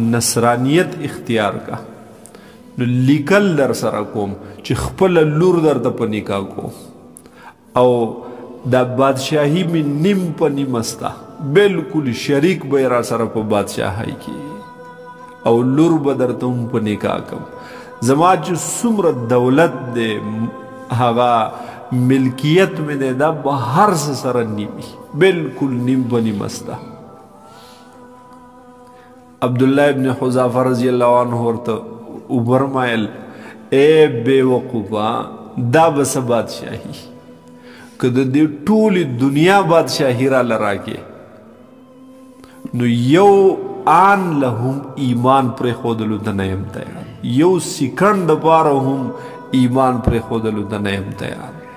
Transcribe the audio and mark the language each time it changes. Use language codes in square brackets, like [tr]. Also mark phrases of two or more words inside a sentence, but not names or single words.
[ps] نصرانیت اختیار کا نو لیکل در سره کوم چې خپل لور درته په نکاح کوم او دا بادشاهي می نیم په نیم ستا بالکل شریک به را سره په بادشاهۍ کې او لور به درته هم په نکاح کوم زما چې څومره دولت دی هغه ملکیت مې دی دا به هر څه سره نیمي بالکل نیم په نیم ستا. عبداللہ ابن حذافہ [ar] رضی اللہ عنہ [ps] ورته وبرمایل اے بے وقوفا دا بس بادشاہی که د دې ټولې دنیا بادشاهي را لراکې نو یو آن له هم ایمان پرېښودلو ته نه یم تیار یو سیکنډ دپاره هم ایمان پرېښودلو ته نه یم تیار.